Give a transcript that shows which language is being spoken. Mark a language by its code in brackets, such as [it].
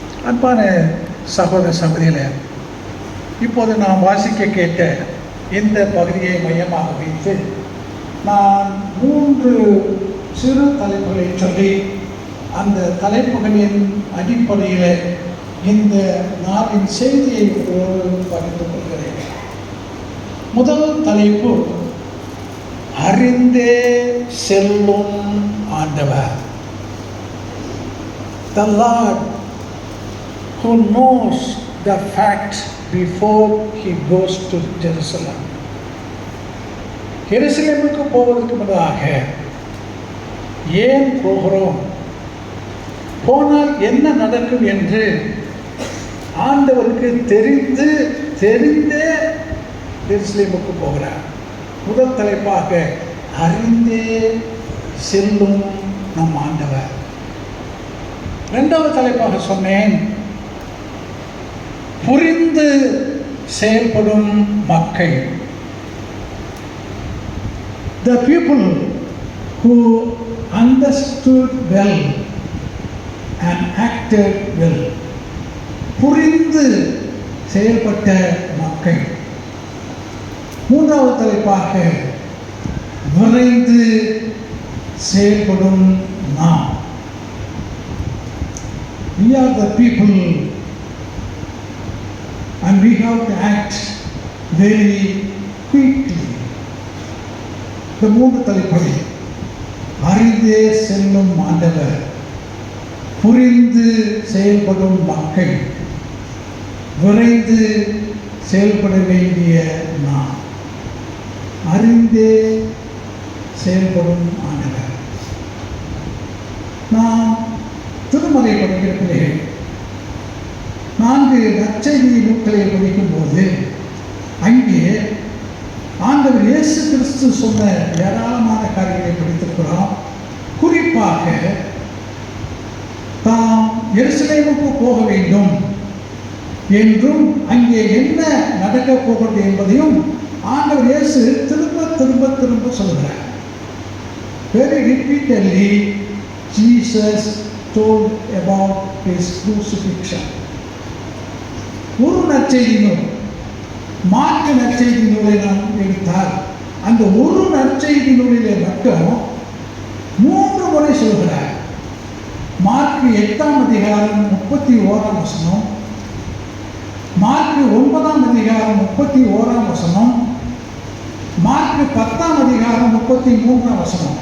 [ta] அன்பான சகோதர சகோதரிகளே, இப்போது நாம் வாசிக்க கேட்ட இந்த பகுதியை மையமாக வைத்து நான் 3 சிறு தலைப்புகளை சொல்லி அந்த தலைப்புகளின் அடிப்படையில் இந்த நாளின் செய்தியை பகிர்ந்து கொள்கிறேன். முதல் தலைப்பு, அறிந்தே செல்லும் ஆண்டவர். [en] The Lord who knows the fact before he goes to Jerusalem. [ta] எருசலேமுக்கு போவதற்கு முன்னதாக ஏன் போகிறோம், போனால் என்ன நடக்கும் என்று ஆண்டவருக்கு தெரிந்தே எருசலேமுக்கு போகிறார். முதல் தலைப்பாக அறிந்தே செல்லும் நம் ஆண்டவர். இரண்டாவது தலைப்பாக சொன்னேன், புரிந்து செயல்படும் மக்கள். [en] The people who understood well and acted well. [ta] புரிந்து செயல்பட்ட மக்கள். மூன்றாவது தலைப்பாக விரைந்து செயல்படும் நாம். [en] We are the people and we have to act very quickly. [ta] இந்த 3 தலைப்புகள், அறிந்தே செல்லும் ஆண்டவர், புரிந்து செயல்படும் மக்கள், விரைந்து செயல்பட வேண்டிய நாம். அறிந்தே செயல்படும் ஆண்டவர். நாம் திருமலை படிக்கிற பிள்ளைகள் 4 நற்செய்தி நூல்களை படிக்கும்போது அங்கே ஆண்டவர் இயேசு கிறிஸ்து சொன்ன ஏராளமான காரியங்களை படித்திருக்கிறோம். குறிப்பாக தாம் எருசலேமுக்கு போக வேண்டும், என்றும் அங்கே என்ன நடக்கப் போகிறது என்பதையும் ஆண்டவர் இயேசு திரும்ப திரும்ப திரும்ப சொல்கிறார். [en] Very repeatedly Jesus told about his crucifixion. [ta] ஒரு நற்செய்தி நூல், மார்க்கு நற்செய்தி நூலை நாம் எடுத்தால் அந்த ஒரு நற்செய்தி நூலிலே மட்டும் 3 முறை சொல்கிறார். மார்க்கு 8ஆம் அதிகாரம் 31ஆம் வசனம், மார்க்கு 9ஆம் அதிகாரம் 31ஆம் வசனம், மார்க்கு 10ஆம் அதிகாரம் 33ஆம் வசனம்.